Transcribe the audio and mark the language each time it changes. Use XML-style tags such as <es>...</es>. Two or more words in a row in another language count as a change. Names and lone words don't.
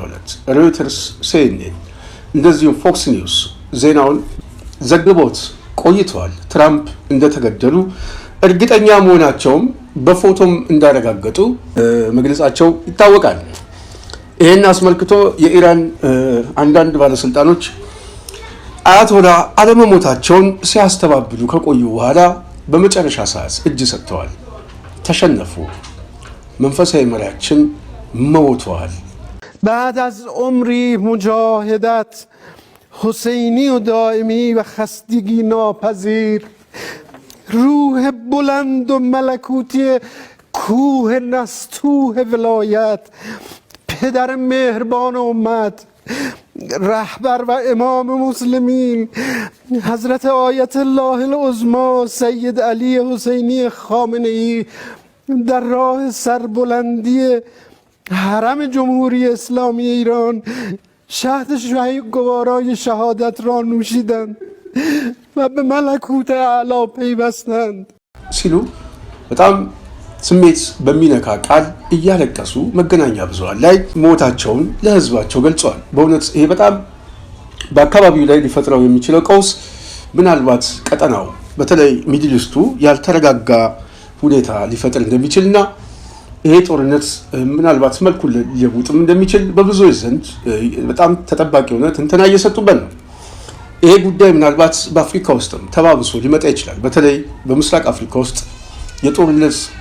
<am>ዕለት ሮይተርስ፣ ሲኤንኤን እንደዚሁም ፎክስ ኒውስ ዜናውን ዘግቦት ቆይተዋል። ትራምፕ እንደተገደሉ እርግጠኛ መሆናቸውም በፎቶም እንዳረጋገጡ መግለጻቸው ይታወቃል። ይሄን አስመልክቶ የኢራን አንዳንድ ባለስልጣኖች አያቶላ አለመሞታቸውን ሲያስተባብሉ ከቆዩ በኋላ በመጨረሻ ሰዓት እጅ ሰጥተዋል። ተሸነፉ፣ መንፈሳዊ መሪያችን ሞተዋል።</am> <fa>بعد از عمری مجاهدت حسینی و دائمی و خستگی ناپذیر روح بلند و ملکوتی کوه نستوه ولایت پدر مهربان امت رهبر و امام مسلمین حضرت آیت الله العظما سید علی حسینی خامنه‌ای در راه سربلندی حرم جمهوری اسلامی ایران شهد گوارای شهادت را نوشیدند و به ملکوت اعلا پیوستند</fa> <am>ሲሉ በጣም ስሜት በሚነካ ቃል እያለቀሱ መገናኛ ብዙሃን ላይ ሞታቸውን ለህዝባቸው ገልጸዋል። በእውነት ይሄ በጣም በአካባቢው ላይ ሊፈጥረው የሚችለው ቀውስ ምናልባት ቀጠናው በተለይ ሚድል ኢስቱ ያልተረጋጋ ሁኔታ ሊፈጥር እንደሚችልና ይሄ ጦርነት ምናልባት መልኩን ሊለውጥም እንደሚችል በብዙዎች ዘንድ በጣም ተጠባቂ ሆነ ትንተና እየሰጡበት ነው። ይሄ ጉዳይ ምናልባት በአፍሪካ ውስጥም ተባብሶ ሊመጣ ይችላል። በተለይ በምስራቅ አፍሪካ ውስጥ የጦርነት</am>